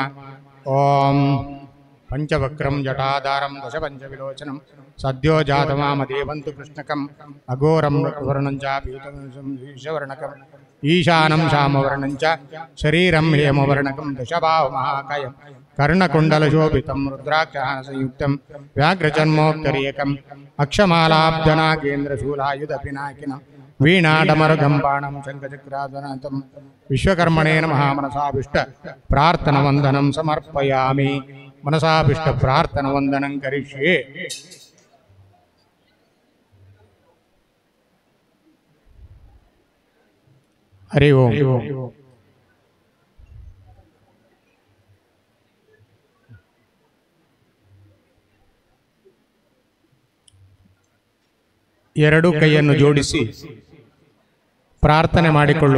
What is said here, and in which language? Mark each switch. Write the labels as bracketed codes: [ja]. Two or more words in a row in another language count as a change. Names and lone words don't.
[sa] ಓಂ ಪಂಚವಕ್ರಂ ಜಟಾಧಾರಂ ದಶಪಂಚವಿಲೋಚನಂ ಸದ್ಯೋ ಜಾತಮಾಮದೇವಂತು ಕೃಷ್ಣಕಂ ಅಘೋರಂ ವರ್ಣಂ ಚ ಪೀತವರ್ಣಕಂ ಈಶಾನಂ ಶಾಮವರ್ಣಂಚ ಶರೀರಂ ಹೇಮವರ್ಣಕಂ ದಶಬಾಹುಮಹಾಕಾಯಂ ಕರ್ಣಕುಂಡಲಶೋಭಿತಂ ರುದ್ರಾಕ್ಷಾಸಂಯುಕ್ತಂ ವ್ಯಾಘ್ರಜನ್ಮೋಕ್ತರೇಕಂ ಅಕ್ಷಮಾಲಾಬ್ಧನಾಗೇಂದ್ರಶೂಲಾಯುಧಪಿನಾಕಿನಂ ವೀಣಾಡಮರುಗಂಬಾಣಂ ಶಂಖಚಕ್ರಾಧನಾಥಂ ವಿಶ್ವಕರ್ಮಣೇ ನಮಃ. ಮನಸಾಭಿಷ್ಟ ಪ್ರಾರ್ಥನವಂದನಂ ಸಮರ್ಪಯಾಮಿ. ಮನಸಾಭಿಷ್ಟ ಪ್ರಾರ್ಥನವಂದನಂ ಕರಿಷ್ಯೆ. ಹರಿ ಓಂ. [kn] ಎರಡು ಕೈಯನ್ನು ಜೋಡಿಸಿ ಪ್ರಾರ್ಥನೆ ಮಾಡಿಕೊಳ್ಳುವ.